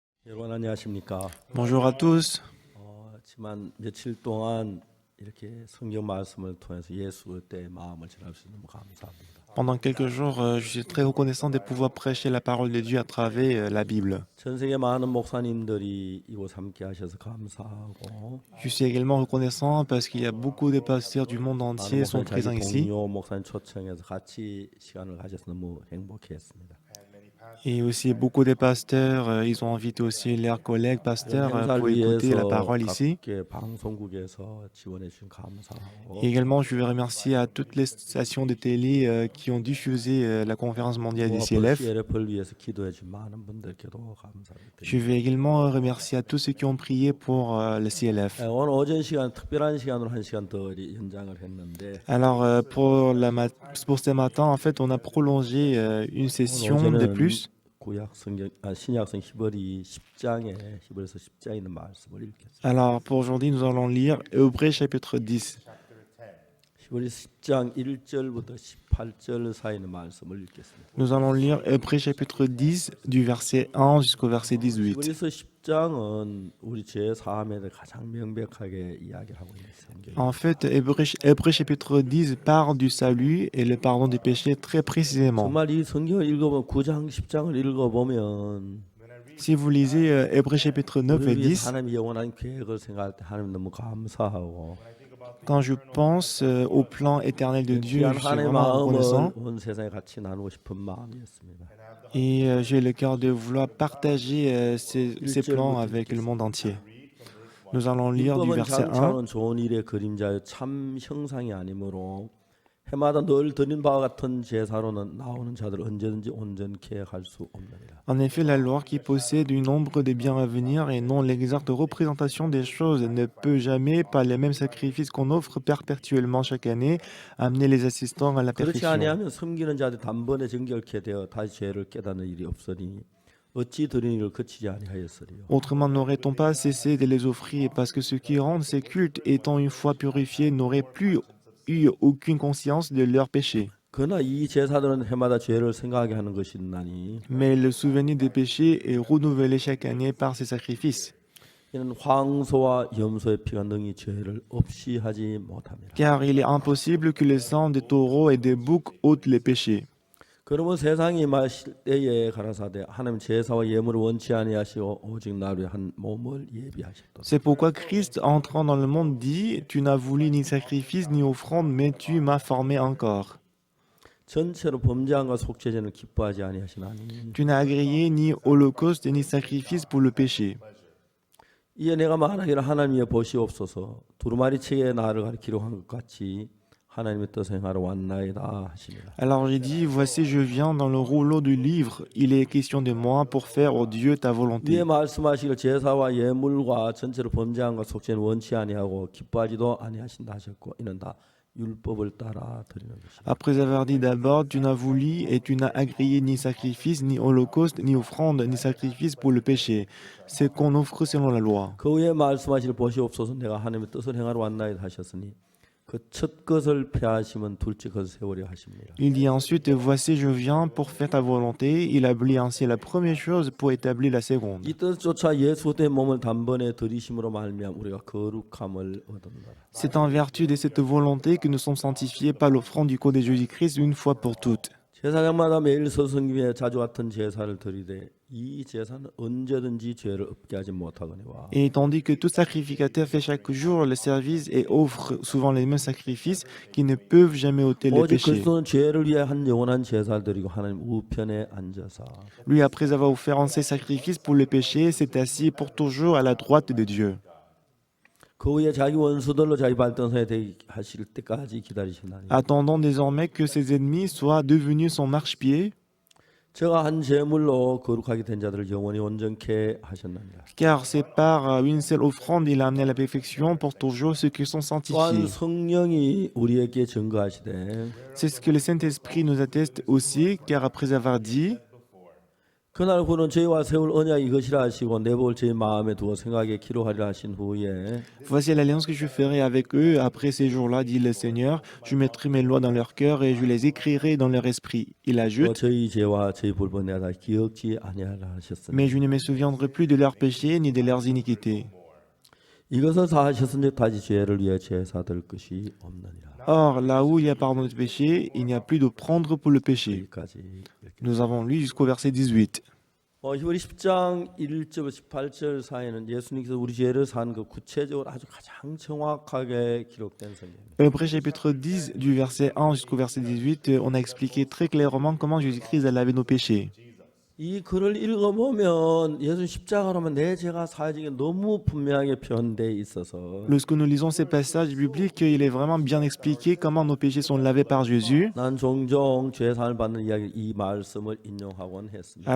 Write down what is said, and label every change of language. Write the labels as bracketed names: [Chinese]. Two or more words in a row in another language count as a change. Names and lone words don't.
[Korean] 여러분 안녕하십니까? [French] Bonjour à tous. [Korean] 지난 며칠 동안 이렇게 성경 말씀을 통해서 예수 때 마음을 전할 수 있는 너무 감사합니다. [French] Pendant quelques jours, je suis très reconnaissant de pouvoir prêcher la parole de Dieu à travers la Bible. [Korean] 전 세계 많은 목사님들이 이곳 함께 하셔서 감사하고 [French] Je suis également reconnaissant parce qu'il y a beaucoup de pasteurs du monde [Korean] 많은 [French] entier sont [Korean] 목사님 자기 [French] présents ici. [Korean] 동료 목사님 초청해서 같이 시간을 가져서 너무 행복했습니다. [French] Et aussi beaucoup de pasteurs, ils ont invité aussi leurs collègues pasteurs [Korean] 행사를 [French] pour écouter la [Korean] 위해서 [French] parole ici. [Korean] 각계 방송국에서 지원해 주신 감사하고 [French] Et également, je veux remercier à toutes les stations de télé qui ont diffusé la conférence mondiale du CLF. [Korean] CLF를 위해서 기도해 준 많은 분들께도 감사를 [French] Je [Korean] 드립니다. [French] veux également remercier à tous ceux qui ont prié pour le CLF. [Korean] 오늘 오전 시간 특별한 시간으로 한 시간 더 연장을 했는데 [French] Alors, pour ce matin, en fait, on a prolongé une session de [Korean] 어제는 [French] plus. [Korean] 구약 성경 신약성 히브리 10장에 히브리서 10장에 있는 말씀을 읽겠습니다. [French] Alors, pour aujourd'hui, nous allons lire Hébreux chapitre 10. [Korean] 히브리 10장 1절부터 18절 사이 있는 말씀을 읽겠습니다. [French] Nous allons lire Hébreux chapitre 10 du verset 1 jusqu'au verset 18. [Korean] 히브리서 10장은 우리 죄 사함에 대해 가장 명백하게 이야기를 하고 있는 성경이에요. [French] En fait, Hébreux chapitre 10 parle du salut et le pardon des péchés très précisément. [Korean] 정말 이 성경을 읽어보면 9장 10장을 읽어보면 [French] Si vous lisez Hébreux chapitre 9 et [Korean] 우리 위해 [French] 10, [Korean] 하나님의 영원한 계획을 생각할 때 하나님 너무 감사하고 [French] quand je pense au plan éternel de Dieu, [Korean] 귀한 [French] je suis [Korean] 하나님의 [French] vraiment reconnaissant. [Korean] 마음을 온 세상에 같이 나누고 싶은 마음이었습니다. [French] Et j'ai le cœur de vouloir partager ces plans avec le monde entier. Nous allons lire du [Korean] 율법은 [French] verset 1. [Korean] 장차는 좋은 일의 그림자여 참 형상이 아니므로 해마다 늘 드린 바와 같은 제사로는 나오는 자들 언제든지 온전케 할 수 없느니라. [French] En effet, la loi qui possède une ombre des biens à venir et non l'exacte représentation des choses ne peut jamais, par les mêmes sacrifices qu'on offre perpétuellement chaque année, amener les assistants à la [Korean] 그렇지 [French] perfection. [Korean] 아니하면 섬기는 자들 단번에 정결케 되어 다시 죄를 깨닫는 일이 없으니 어찌 드린 일을 그치지 아니하였으리요. [French] Autrement, n'aurait-on pas cessé de les offrir parce que ceux qui rendent ces cultes, étant une fois purifiés, n'auraient plus eu aucune conscience de leurs péchés. [Korean] 그러나 이 제사들은 해마다 죄를 생각하게 하는 것이나니 [French] Mais le souvenir des péchés est renouvelé chaque année par ces sacrifices. [Korean] 이는 황소와 염소의 피가 능히 죄를 없이 하지 못함이라. [French] Car il est impossible que le sang des taureaux et des boucs ôte les péchés. [Korean] 그러면 세상이 임하실 때에 가라사대 하나님 제사와 예물을 원치 아니하시고 오직 나를 한 몸을 예비하셨도다. [French] C'est pourquoi Christ, entrant dans le monde, dit « Tu n'as voulu ni sacrifice ni offrande, mais tu m'as formé encore. [Korean] 전체로 범죄함과 속죄제는 기뻐하지 아니하시나니 [French] Tu n'as agréé ni holocauste ni sacrifice pour le péché. [Korean] 이에 내가 말하기를 하나님의 보시옵소서 두루마리 책에 나를 가리키려 한 것 같이 하나님의 뜻을 행하러 왔나이다 하시니라. [French] Alors j'ai dit « Voici, je viens dans le rouleau du livre. Il est question de moi pour faire, ô Dieu, ta volonté. [Korean] 위에 말씀하시기를 제사와 예물과 전체로 범죄함과 속죄는 원치 아니하고 기뻐하지도 아니하신다 하셨고 이는 다 율법을 따라 드리는 것이다. [French] Après avoir dit d'abord, tu n'as voulu et tu n'as agréé ni sacrifice, ni holocauste, ni offrande, ni sacrifice pour le péché. C'est qu'on offre selon la loi. [Korean] 그 후에 말씀하시기를 보시옵소서 내가 하나님의 뜻을 행하러 왔나이다 하셨으니 그 첫 것을 폐하시면 둘째 것을 세우려 하십니다. [French] Il dit ensuite, voici, je viens pour faire ta volonté. Il abolit ainsi la première chose pour établir la seconde. [Korean] 이 뜻조차 예수 때 몸을 단번에 들이심으로 말미암아 우리가 거룩함을 얻는다. [French] C'est en vertu de cette volonté que nous sommes sanctifiés par l'offrande du corps de Jésus-Christ une fois pour toutes. [Korean] 제사장마다 매일 서성김에 자주 같은 제사를 드리되 이 제사는 언제든지 죄를 없게 하지 못하거니와 [French] Et tandis que tout sacrificateur fait chaque jour le service et offre souvent les mêmes sacrifices qui ne peuvent jamais ôter les [Korean] 오직 [French] péchés. [Korean] 그리스도는 죄를 위해 한 영원한 제사를 드리고 하나님 우편에 앉아서 [French] Lui, après avoir offert un ses sacrifices pour le péché, s'est assis pour toujours à la droite de Dieu. [Korean] 그 후에 자기 원수들로 자기 발등상에 되게 하실 때까지 기다리시나니 [French] Attendant désormais que ses ennemis soient devenus son marchepied, [Korean] 제가 한 제물로 거룩하게 된 자들을 영원히 온전케 하셨느니라. [French] car c'est par une seule offrande il a amené à la perfection pour toujours ceux qui sont [Korean] 또한 [French] sanctifiés. [Korean] 성령이 우리에게 증거하시되 [French] C'est ce que le Saint-Esprit nous atteste aussi, car après avoir dit [Korean] 그날 그는 저희와 세울 언약이 이것이라 하시고 내복을 제 마음에 두어 생각에 기록하리라 하신 후에 [French] Voici l'alliance que je ferai avec eux après ces jours-là, dit le Seigneur. Je mettrai mes lois dans leur cœur et je les écrirai dans leur esprit. Il [Korean] 또 [French] ajoute, [Korean] 저희 죄와 저희 불법 내가 다 기억지 아니하라 하셨으니 [French] mais je ne me souviendrai plus de leurs péchés ni de leurs iniquités. [Korean] 이것을 다 하셨은즉 다시 죄를 위해 제사 될 것이 없느니라. [French] Or, là où il y a pardon de péché, il n'y a plus de prendre pour le péché. [Korean] 여기까지 읽겠습니다. [French] Nous avons lu jusqu'au verset 18. [Korean] 히브리 10장 1절 18절 사이에는 예수님께서 우리 죄를 산 그 구체적으로 아주 가장 정확하게 기록된 성경입니다. [French] Hébreux chapitre 10, du verset 1 jusqu'au verset 18, on a expliqué très clairement comment Jésus-Christ a lavé nos péchés. [Korean] 이 글을 읽어보면 예수 십자가로만 내 죄가 사해진 게 너무 분명하게 표현되어 있어서 [French] Lorsque nous lisons ces passages bibliques, il est vraiment bien expliqué comment nos péchés sont lavés par Jésus. [Korean] 난 종종 죄사함을 받는 이야기 이 말씀을 인용하곤 했습니다.